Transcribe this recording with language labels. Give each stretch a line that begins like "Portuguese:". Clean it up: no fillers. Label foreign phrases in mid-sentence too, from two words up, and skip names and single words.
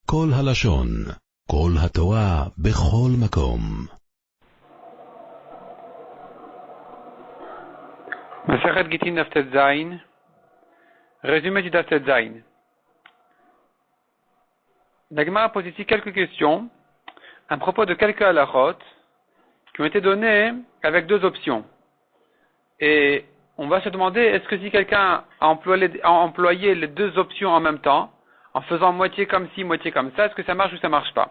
Hebrew: כל הלשון, כל התורה, בכל מקום. מסכת גיטין דף ט' ז,
French: résumé du
Hebrew: דף ט' ז.
French: La Gemara pose ici quelques questions à propos de quelques halachot qui ont été données avec deux options. Et on va se demander, est-ce que si quelqu'un a employé les deux options en même temps, en faisant moitié comme ci, moitié comme ça, est-ce que ça marche ou ça marche pas?